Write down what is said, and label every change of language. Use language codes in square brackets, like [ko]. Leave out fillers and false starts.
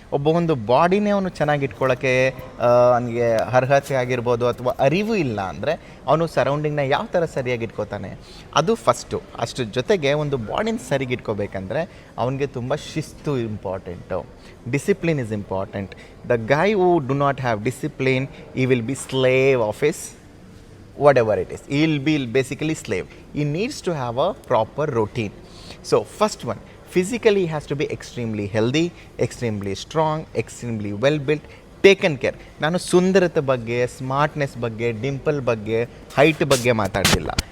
[kn] ಒಂದು ಬಾಡಿನೇ ಅವನು ಚೆನ್ನಾಗಿ ಇಟ್ಕೊಳ್ಳೋಕ್ಕೆ ಅವನಿಗೆ ಅರ್ಹತೆ ಆಗಿರ್ಬೋದು ಅಥವಾ ಅರಿವು ಇಲ್ಲ ಅಂದರೆ ಅವನು ಸರೌಂಡಿಂಗ್ನ ಯಾವ ಥರ ಸರಿಯಾಗಿ ಇಟ್ಕೋತಾನೆ? ಅದು ಫಸ್ಟು. ಅದ್ರ ಜೊತೆಗೆ ಒಂದು ಬಾಡಿನ ಸರಿಗೆ ಇಟ್ಕೋಬೇಕಂದ್ರೆ ಅವನಿಗೆ ತುಂಬ ಶಿಸ್ತು important, [en] Discipline is important. The guy who do not have discipline, he will be slave of his whatever it is. He'll be basically slave. He needs to have a proper routine. So first one, physically he has to be extremely healthy, extremely strong, extremely well built, taken care. [kn] ನಾನು ಸುಂದರತೆ ಬಗ್ಗೆ, smartness ಬಗ್ಗೆ, ಡಿಂಪಲ್ ಬಗ್ಗೆ, height ಬಗ್ಗೆ ಮಾತಾಡ್ತಿಲ್ಲ.